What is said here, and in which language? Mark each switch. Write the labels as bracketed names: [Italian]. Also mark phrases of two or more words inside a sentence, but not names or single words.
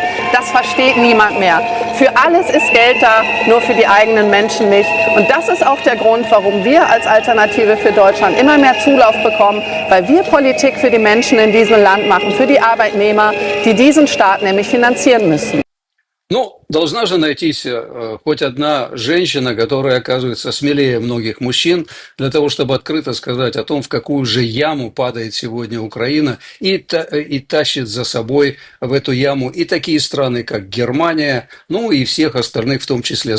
[German] Das versteht niemand mehr. Für alles ist Geld da, nur für die eigenen Menschen nicht. Und das ist auch der Grund, warum wir als Alternative für Deutschland immer mehr Zulauf bekommen, weil wir Politik für die Menschen in diesem Land machen, für die Arbeitnehmer, die diesen Staat nämlich finanzieren müssen. [Russian] Ну, должна же найтись хоть одна женщина, которая оказывается смелее многих мужчин, для того, чтобы открыто сказать о том, в какую же яму падает сегодня Украина, и тащит за собой в эту яму и такие страны, как Германия, ну и всех остальных в том числе.